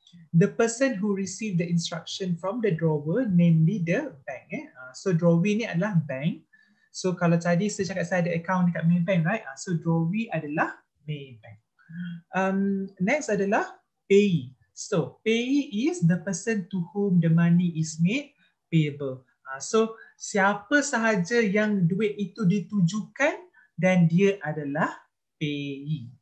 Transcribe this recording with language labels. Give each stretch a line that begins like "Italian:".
English: The person who received the instruction from the drawer, namely the bank.
Malay: So drawee ni adalah bank. So kalau tadi saya cakap saya ada account dekat Maybank, right? So drawee adalah Maybank. Next adalah payee.
English: So payee is the person to whom the money is made payable.
Malay: So siapa sahaja yang duit itu ditujukan dan dia adalah payee.